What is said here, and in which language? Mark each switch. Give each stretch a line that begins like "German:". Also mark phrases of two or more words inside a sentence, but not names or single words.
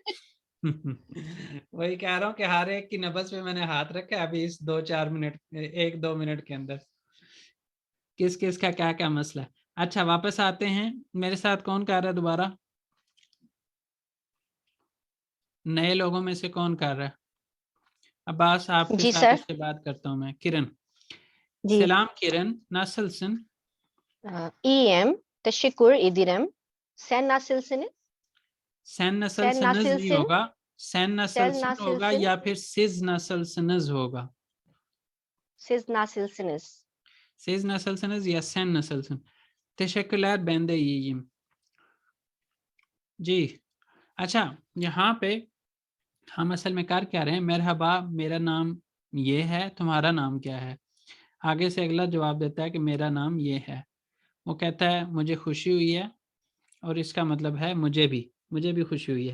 Urdu: وہی کہہ رہا ہوں کہ ہر ایک کی نبض پہ میں نے ہاتھ رکھا ہے ابھی اس 2-4 منٹ، 1-2 منٹ کے اندر کس کس کا کیا کیا مسئلہ ہے. اچھا، واپس آتے ہیں. میرے ساتھ کون کر رہا ہے دوبارہ؟ نئے لوگوں میں سے کون کر رہا ہے? अब्बास, आपके जी साथ सर। اس کے بعد کرتا ہوں میں۔ کرن, जी। सलाम किरण,
Turkish: nasılsın? İyiyim. Teşekkür ederim. Sen nasılsın? sen Sen nasılsınız नहीं nasılsın?
Urdu: होगा, sen
Turkish: Sen nasılsın होगा nasılsın?
Urdu: یا پھر
Turkish: siz nasılsınız
Urdu: होगा।
Turkish: Siz nasılsınız? siz nasılsınız या sen nasılsın। teşekkürler, ben de iyiyim।
Urdu: جی، اچھا، یہاں پہ ہم اصل میں کر کیا رہے ہیں? مرحبا، میرا نام یہ ہے، تمہارا نام کیا ہے? آگے سے اگلا جواب دیتا ہے کہ میرا نام یہ ہے. وہ کہتا ہے مجھے خوشی ہوئی ہے، اور اس کا مطلب ہے مجھے بھی خوشی ہوئی ہے.